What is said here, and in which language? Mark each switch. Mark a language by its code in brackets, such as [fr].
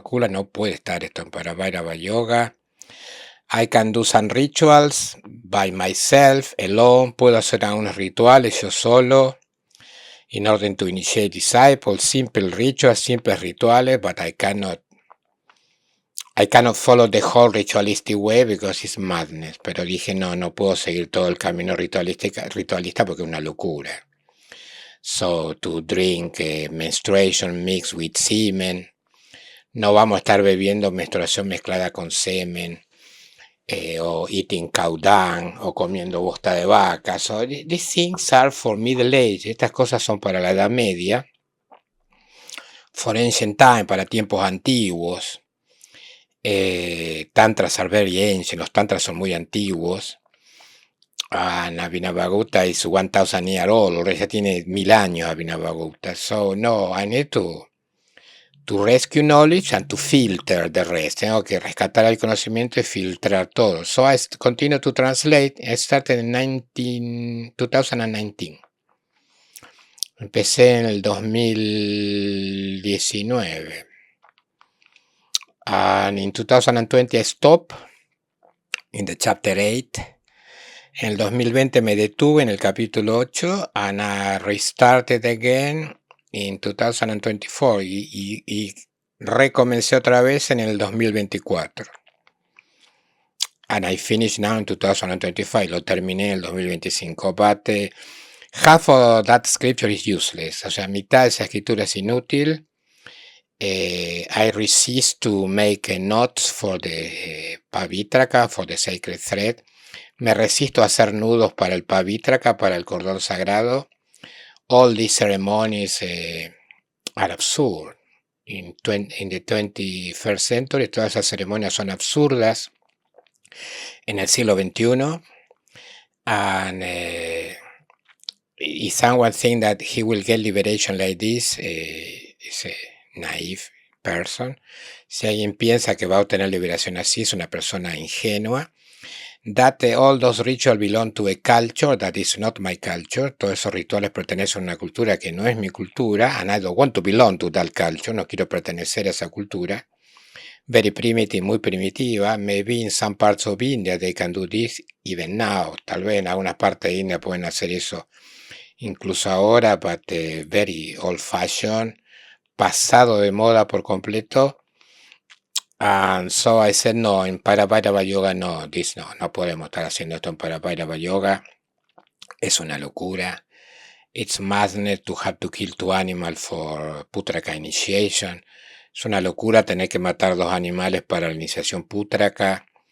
[es] Kula no puede estar esto en Paravairava Yoga. [en] I can do some rituals by myself, alone. [es] Puedo hacer algunos rituales yo solo, [en] in order to initiate disciples, simple rituals, [es] simples rituales, [en] but I cannot follow the whole ritualistic way because it's madness. [es] Pero dije, no puedo seguir todo el camino ritualista porque es una locura. [en] So, to drink menstruation mixed with semen. [es] No vamos a estar bebiendo menstruación mezclada con semen. O [en] eating cow dung, [es] o comiendo bosta de vaca. [en] So, these things are for middle age. [es] Estas cosas son para la Edad Media. [en] For ancient time, [es] para tiempos antiguos. [en] Tantras are very ancient. [es] Los tantras son muy antiguos. [en] Abhinavagutta is 1000 years old. [es] Ya tiene 1000 años Abhinavagutta. [en] So, no, I need to rescue knowledge and to filter the rest. [es] Tengo que rescatar el conocimiento y filtrar todo. [en] So I continue to translate. I started in 2019. [es] Empecé en el 2019. [en] And in 2020 I stopped in the chapter 8. [es] En el 2020 me detuve en el capítulo 8. [en] And I restarted again in 2024 [es] y recomencé otra vez en el 2024. [en] And I finished now in 2025. [es] Lo terminé en el 2025. [en] But half of that scripture is useless. [es] O sea, mitad de esa escritura es inútil. [en] I resist to make knots for the pavitraka, for the sacred thread. [es] Me resisto a hacer nudos para el pavitraka, para el cordón sagrado. [en] All these ceremonies are absurd. In the 21st century, [es] todas esas ceremonias son absurdas. En el siglo XXI. [en] And if someone thinks that he will get liberation like this, is a naive person. [es] Si alguien piensa que va a obtener liberación así, es una persona ingenua. [en] That all those rituals belong to a culture that is not my culture. [es] Todos esos rituales pertenecen a una cultura que no es mi cultura. [en] And I don't want to belong to that culture. [es] No quiero pertenecer a esa cultura. [en] Very primitive, [es] muy primitiva. [en] Maybe in some parts of India they can do this even now. [es] Tal vez en algunas partes de India pueden hacer eso incluso ahora, [en] but very old fashioned, [es] pasado de moda por completo. [en] And so I said, no, [es] en Paravairava Yoga no podemos estar haciendo esto en Paravairava Yoga. Es una locura. [en] It's madness to have to kill 2 animals for Putraka initiation. [es] Es una locura tener que matar 2 animales para la iniciación Putraka.